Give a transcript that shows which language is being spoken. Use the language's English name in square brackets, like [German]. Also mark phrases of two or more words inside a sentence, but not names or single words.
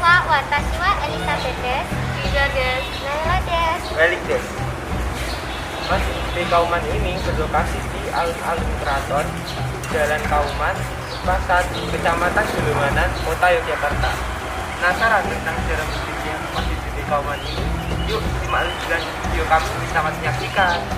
[Japanese] Watashi wa Elizabeth desu. Yuda desu. Naila desu. Balik des. [Indonesian] Masjid Gede Kauman ini berlokasi di alun-alun keraton Jalan Kauman, Pasar, Kecamatan Julumanan, Kota Yogyakarta. Penasaran tentang sejarah Masjid Gede Kauman ini? Yuk simak lanjutan video kami bersama menyaksikan.